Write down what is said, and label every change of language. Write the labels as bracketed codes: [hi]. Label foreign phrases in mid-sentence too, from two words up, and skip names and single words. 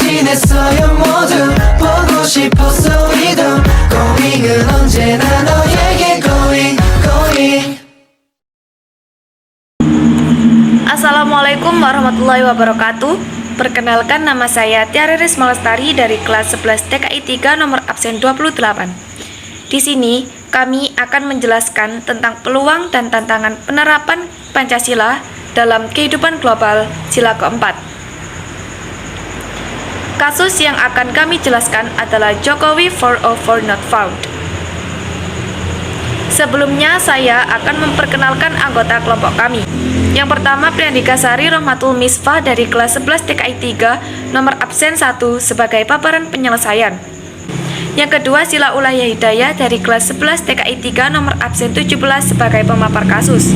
[ko] 원했어요 모두 보고 싶었어 우리도 고잉은 언제나 너에게 고잉 고잉. [ar] السلام عليكم ورحمة الله وبركاته. [id] Perkenalkan, nama saya Tiara Risma Lestari dari kelas 11 TKI 3 nomor absen 28. Di sini kami akan menjelaskan tentang peluang dan tantangan penerapan Pancasila dalam kehidupan global sila keempat. Kasus yang akan kami jelaskan adalah Jokowi 404 [en] not found. [id] Sebelumnya saya akan memperkenalkan anggota kelompok kami. Yang pertama, Priandika Sari Rohmatul Misfah dari kelas 11 TKI 3 nomor absen 1 sebagai paparan penyelesaian. Yang kedua, Sila Ulaya Hidayah dari kelas 11 TKI 3 nomor absen 17 sebagai pemapar kasus.